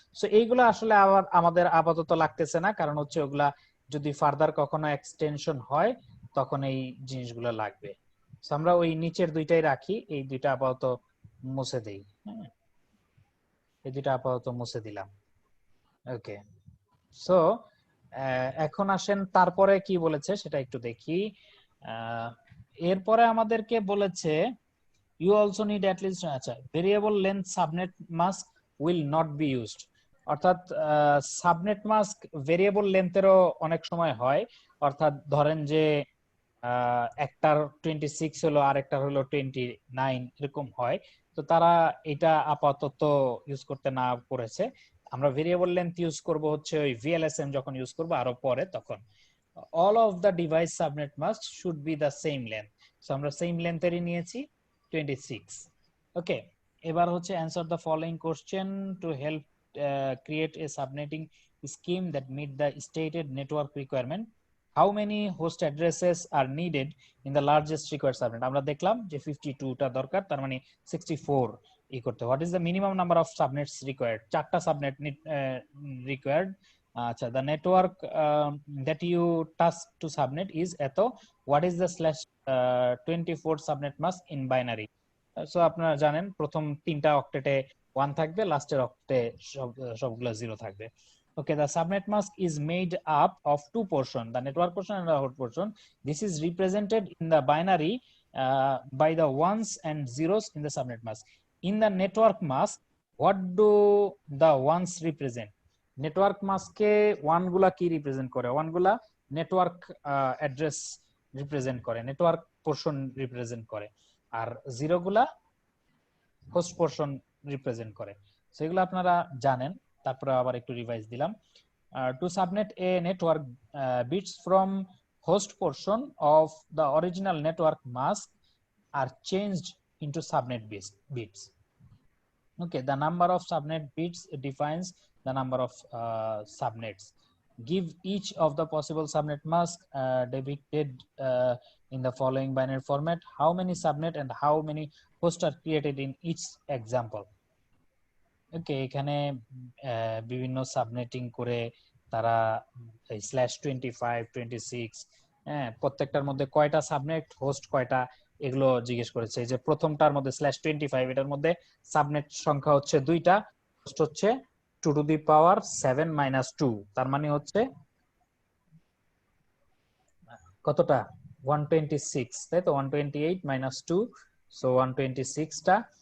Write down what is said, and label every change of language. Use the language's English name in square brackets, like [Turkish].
[Bangla] So এইগুলো আসলে আবার আমাদের আপাতত লাগতেছে না, কারণ হচ্ছে ওগুলা যদি ফার্দার কখনো এক্সটেনশন হয় তখন এই জিনিসগুলো লাগবে। সো আমরা ওই নিচের দুইটাই রাখি, এই দুইটা আপাতত মুছে দেই। হ্যাঁ, এই দুইটা আপাতত মুছে দিলাম। ওকে, সো এখন আসেন তারপরে কি বলেছে সেটা একটু দেখি। এরপরে আমাদেরকে বলেছে [English] you also need at least [Bangla] আচ্ছা [English] variable length subnet mask will not be used, [Bangla] অর্থাৎ সাবনেট মাস্ক ভেরিয়েবল লেন্থেরও অনেক সময় হয়। অর্থাৎ ধরেন যে একটার 26 হলো আর একটার হলো 29 এরকম হয়, তো তারা এটা আপাতত ইউজ করতে না করেছে। আমরা ভেরিয়েবল লেন্থ ইউজ করব হচ্ছে ওই ভিএলএসএম যখন ইউজ করব আরো পরে, তখন [English] all of the device subnet mask should be the same length। [Bangla] So আমরা সেম লেন্থেরই নিয়েছি 26। ওকে, এবার হচ্ছে [English] answer the following question to help create a subnetting scheme that meet the stated network requirement. How many host addresses are needed in the largest required subnet? [Bangla] আমরা দেখলাম যে 52 টা দরকার, তার মানে 64 ই করতে। [English] What is the minimum number of subnets required? [Bangla] 4টা subnet required। আচ্ছা, [English] the network that you task to subnet is [Bangla] এত। [English] What is the /24 subnet mask in binary? [Bangla] So আপনারা জানেন প্রথম তিনটা অক্টেটে 1 থাকবে, লাস্টের অক্টে সবগুলো 0 থাকবে। [English] Okay, the subnet mask is made up of two portions, the network portion and the host portion. This is represented in the binary by the ones and zeros in the subnet mask. In the network mask, what do the ones represent? [Bangla] Network মাস্কে one গুলা কি represent করে? One গুলা network address represent করে, network portion represent করে, আর zero গুলা host portion represent করে। সেগুলো আপনারা জানেন, তারপরে আবার একটু রিভাইজ দিলাম। [English] To subnet a network bits from host portion of the original network mask are changed into subnet bits. Okay, the number of subnet bits defines the number of subnets. Give each of the possible subnet mask depicted in the following binary format. How many subnet and how many hosts are created in each example? [Bangla] Okay, এখানে বিভিন্ন subnetting করে তারা /25 26 হ্যাঁ প্রত্যেকটার মধ্যে কয়টা subnet host কয়টা এগুলো জিজ্ঞেস করেছে। এই যে প্রথমটার মধ্যে /25 এটার মধ্যে সাবনেট সংখ্যা হচ্ছে 2টা, হোস্ট হচ্ছে 2⁻7 - 2, তার মানে হচ্ছে কতটা 126, তাই তো 128 - 2, সো 126টা।